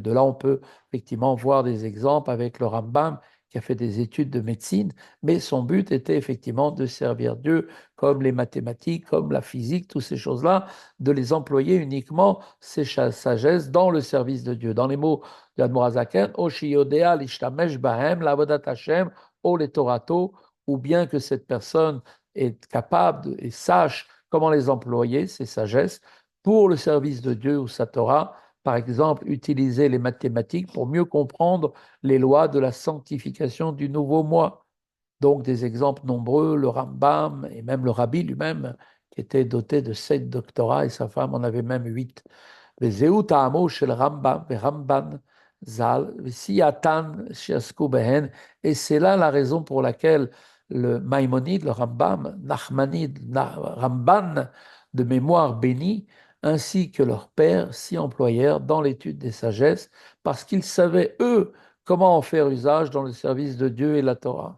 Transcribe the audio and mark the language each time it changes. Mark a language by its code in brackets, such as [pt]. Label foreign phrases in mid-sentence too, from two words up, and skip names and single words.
[fr] De là, on peut effectivement voir des exemples avec le Rambam qui a fait des études de médecine, mais son but était effectivement de servir Dieu, comme les mathématiques, comme la physique, toutes ces choses-là, de les employer uniquement, ces sagesses, dans le service de Dieu. Dans les mots de Admorazaken, [he] או שיודע להשתמש בהם לעבודת השם או לתורתו, [fr] ou bien que cette personne est capable et sache comment les employer, ces sagesses, pour le service de Dieu ou sa Torah. Par exemple, utiliser les mathématiques pour mieux comprendre les lois de la sanctification du nouveau mois. Donc des exemples nombreux, le Rambam et même le Rabbi lui-même, qui était doté de 7 doctorats et sa femme en avait même 8. [he] וזהו טעמו של רמב"ם ורמב"ן ז"ל, וסייעתן שעסקו בהן, [fr] et c'est là la raison pour laquelle le Maïmonide, le Rambam, Nachmanide, Ramban, de mémoire bénie, ainsi que leur père s'y employèrent dans l'étude des sagesses, parce qu'ils savaient, eux, comment en faire usage dans le service de Dieu et la Torah.